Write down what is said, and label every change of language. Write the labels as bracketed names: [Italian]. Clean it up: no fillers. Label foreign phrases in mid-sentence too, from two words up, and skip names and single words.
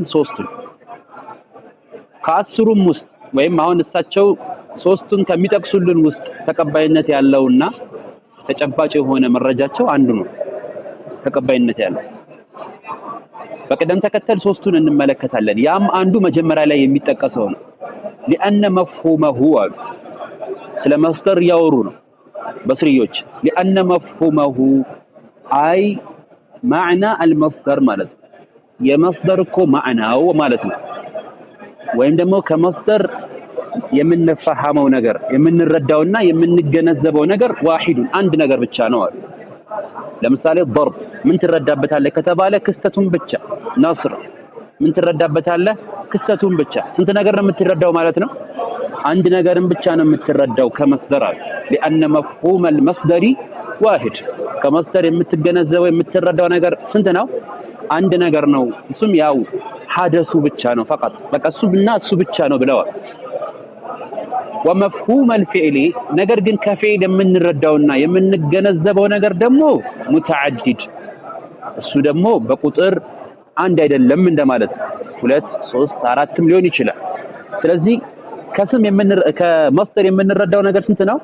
[Amharic] 3ቱን። ከ10ሩም ውስጥ ወይም አሁን እሳቸው 3ቱን ከሚጠቅሱልን ውስጥ ተቀባይነት ያለውና ተጨባጭ የሆነ መረጃቸው አንዱ ነው ተቀባይነት ያለው። በቅደም ተከተል 3ቱን እንመለከታለን። ያም አንዱ መጀመሪያ ላይ የሚጠቀሰው ነው። [Arabic] لأن مفهومه [Amharic] ስለ መስደር ያወሩ ነው በስሪዮች። [Arabic] لأن مفهومه أي معنى المصدر [Amharic] ማለት ነው። የመስደር እኮ ማዕናው ማለት ነው። ወይም ደግሞ ከመስደር የምንፈሃመው ነገር የምንረዳውና የምንገነዘበው ነገር ዋሂዱን አንድ ነገር ብቻ ነው አሉ። ለምሳሌ ضرب ምን ትረዳበታለህ ከተባለ ክስተቱን ብቻ። ነስር ምን ትረዳበታለህ ክስተቱን ብቻ። ስንት ነገር ነው የምትረዳው ማለት ነው? አንድ ነገርን ብቻ ነው የምትረዳው ከመስደር አሉ። [Arabic] لأن مفهوم المصدر واحد [Amharic] ከመስደር የምትገነዘበው የምትረዳው ነገር ስንት ነው? አንድ ነገር ነው። እሱም ያው ሐደሱ ብቻ ነው ፈቀጥ በቃ እሱና እሱ ብቻ ነው ብለዋል። [Arabic] ومفهوم الفعل [Amharic] ነገር ግን ከፊዕል የምንረዳውና የምንገነዘበው ነገር ደግሞ ሙተዓዲድ እሱ ደግሞ በቁጥር አንድ አይደለም እንደማለት ነው። 2 3 4ም ሊሆን ይችላል። ስለዚህ ከመስደር የምንረዳው ነገር ስንት ነው?